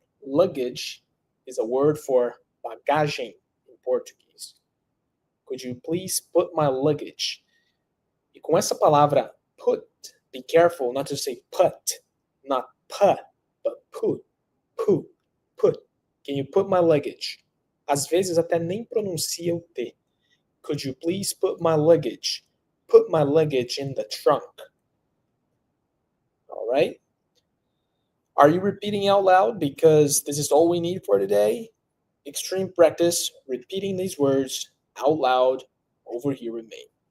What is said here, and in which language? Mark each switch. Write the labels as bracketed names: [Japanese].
[English] Luggage is a word for bagagem in Portuguese. Could you please put my luggage? [Portuguese] E com essa palavra put, [English] be careful not to say put, not put, but put, put. Can you put my luggage? [Portuguese] Às vezes até nem pronuncia o T. [English] Could you please put my luggage? Put my luggage in the trunk. All right. Are you repeating out loud? Because this is all we need for today. Extreme practice, repeating these words out loud over here with me.